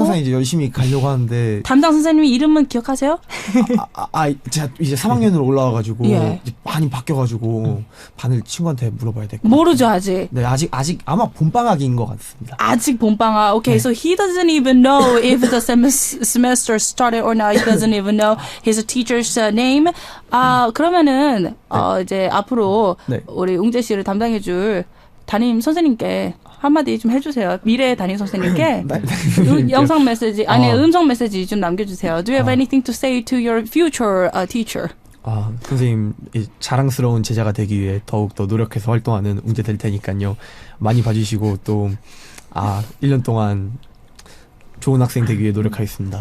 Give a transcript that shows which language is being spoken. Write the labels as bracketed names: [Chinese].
[Korean] 항상 이제 열심히 가려고 하는데 담당 선생님 이름은 기억하세요? 제가 이제 3학년으로 올라와가지고 예. 이제 많이 바뀌어가지고 반을 친구한테 물어봐야 될 것 같아요. 모르죠 아직. 네, 아직 아마 봄방학인 것 같습니다. 아직 봄방학. [English] Okay, so he doesn't even know if the semester started or not. He doesn't even know his teacher's name. [Korean] 그러면은 이제 앞으로 우리 웅재 씨를 담당해줄 담임 선생님께 한마디 좀 해주세요. 미래 담임 선생님께 영상 메시지 음성 메시지 좀 남겨주세요. [English] Do you have anything to say to your future teacher? [Korean] 선생님 자랑스러운 제자가 되기 위해 더욱 더 노력해서 활동하는 웅재 될 테니까요. 많이 봐주시고 또 1년 동안 좋은 학생 되기 위해 노력하겠습니다.